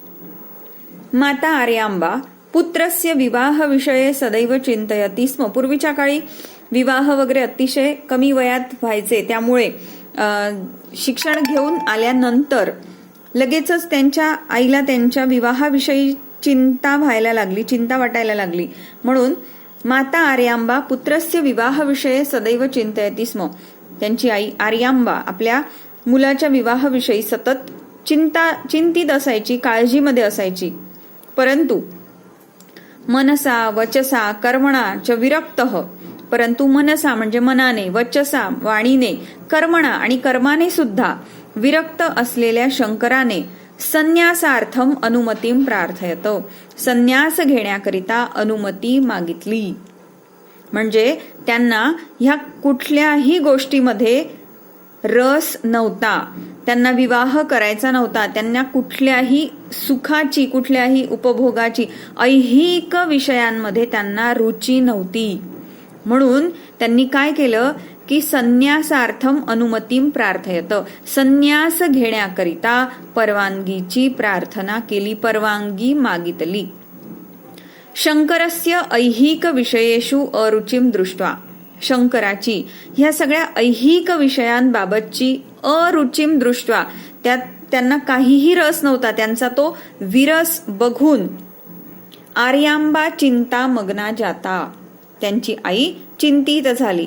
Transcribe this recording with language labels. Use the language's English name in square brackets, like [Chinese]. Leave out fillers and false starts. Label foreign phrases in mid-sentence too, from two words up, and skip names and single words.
[Sanskrit] माता आर्यांबा पुत्रस्य विवाह विषये सदैव चिंतयती स्म. [Marathi] पूर्वीच्या काळी विवाह वगैरे अतिशय कमी वयात व्हायचे, त्यामुळे शिक्षण घेऊन आल्यानंतर लगेचच त्यांच्या आईला त्यांच्या विवाहाविषयी चिंता वाटायला लागली. [Sanskrit] म्हणून माता आर्यांबा पुत्रस्य विवाह विषये सदैव चिंतयती स्म. [Marathi] त्यांची आई आर्यांबा आपल्या मुलाच्या विवाहाविषयी सतत चिंतित असायची, काळजीमध्ये असायची. [Sanskrit] परंतु मनसा वचसा कर्मणा च विरक्तः. [Marathi] परंतु मनसा म्हणजे मनाने, वचसा वाणीने, कर्मणा आणि कर्माने सुद्धा विरक्त असलेल्या शंकराने [Sanskrit] संन्यासार्थम अनुमतीम प्रार्थयत. [Marathi] संन्यास घेण्याकरिता अनुमती मागितली. म्हणजे त्यांना ह्या कुठल्याही गोष्टीमध्ये रस नव्हता, त्यांना विवाह करायचा नव्हता, त्यांना कुठल्याही सुखाची, कुठल्याही उपभोगाची, ऐहिक विषयांमध्ये त्यांना रुची नव्हती. म्हणून त्यांनी काय केलं की [Sanskrit] संन्यासार्थम अनुमतीम प्रार्थयत. [Marathi] संन्यास घेण्याकरिता परवानगीची प्रार्थना केली, परवानगी मागितली. [Sanskrit] शंकरस्य ऐहिक विषयेषु अरुचिम दृष्ट्वा. [Marathi] शंकराची ह्या सगळ्या ऐहिक विषयांबाबतची [Sanskrit] अरुचिम दृष्ट्वा, [Marathi] त्यात त्यांना काहीही रस नव्हता, त्यांचा तो विरस बघून आर्यांबा [Sanskrit] चिंता मग्ना जाता. [Marathi] त्यांची आई चिंतित झाली.